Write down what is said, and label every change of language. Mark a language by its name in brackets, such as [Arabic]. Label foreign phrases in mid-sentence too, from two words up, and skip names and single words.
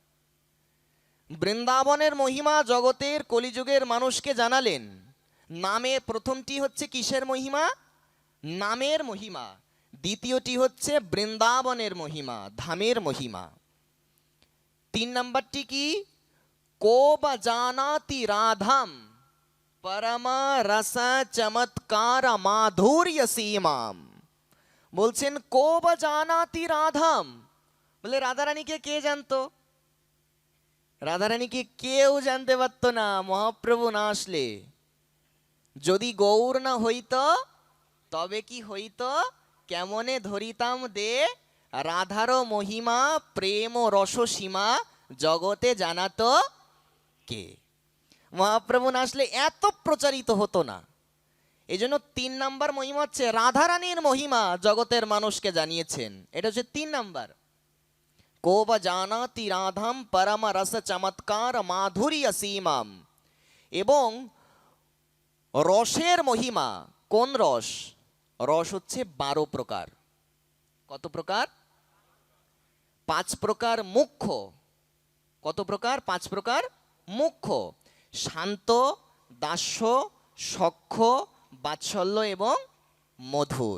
[Bangla] বৃন্দাবনের মহিমা জগতের কলিযুগের মানুষকে জানালেন। নামে প্রথমটি হচ্ছে কিসের মহিমা? নামের মহিমা। দ্বিতীয়টি হচ্ছে বৃন্দাবনের মহিমা, ধামের মহিমা। 3 নাম্বারটি কি? [Sanskrit] को ब जानाति राधाम परम रस चमत्कार माधुर्य सीमाम। [Bangla] বলছেন [Sanskrit] को ब जानाति राधाम, [Bangla] বলে রাধারানীকে কে জানতো? রাধারানীকে কেউ জানতে পারতো না মহাপ্রভু না আসলে। যদি গৌর না হইত তবে কি হইত? কেমনে ধরিতাম দে রাধারও মহিমা, প্রেম ও রস সীমা জগতে জানাতো কে? মহাপ্রভু না আসলে এত প্রচারিত হতো না। এই জন্য 3 নাম্বার মহিমা হচ্ছে রাধারানীর মহিমা জগতের মানুষকে জানিয়েছেন। এটা হচ্ছে 3 নাম্বার। [Sanskrit] को ब जानाति राधाम परम रस चमत्कार माधुर्य सीमाम। [Bangla] এবং রসের মহিমা। কোন রস? রস হচ্ছে 12 প্রকার। কত প্রকার? 5 প্রকার মুখ্য। কত প্রকার? 5 প্রকার মুখ্য। শান্ত, দাস্য, সখ্য, বাৎসল্য এবং মধুর।